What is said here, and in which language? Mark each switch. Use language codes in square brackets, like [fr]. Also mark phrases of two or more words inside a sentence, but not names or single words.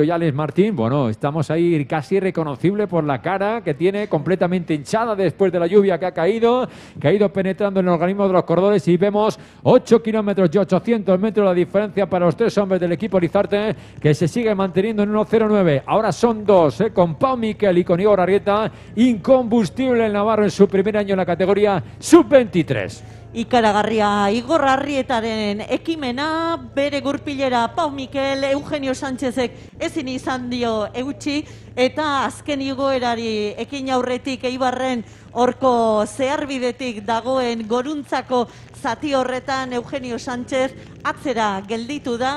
[es] Y Alex Martín, bueno, estamos ahí casi reconocible por la cara que tiene, completamente hinchada después de la lluvia que ha ido penetrando en el organismo de los corredores, y vemos 8 kilómetros y 800 metros la diferencia para los 3 hombres del equipo Lizarte, que se sigue manteniendo en 1.09. Ahora son 2, con Pau Miquel y con Igor Arrieta, incombustible el navarro en su primer año en la categoría sub-23. [eu] Ikaragarria Igor Arrietaren ekimena, bere gurpilera Pau Miquel, Eugenio Sánchezek ezin izan dio eutxi, eta azken igoerari ekin aurretik Eibarren horko zeharbidetik dagoen goruntzako zati horretan Eugenio Sánchez atzera gelditu da.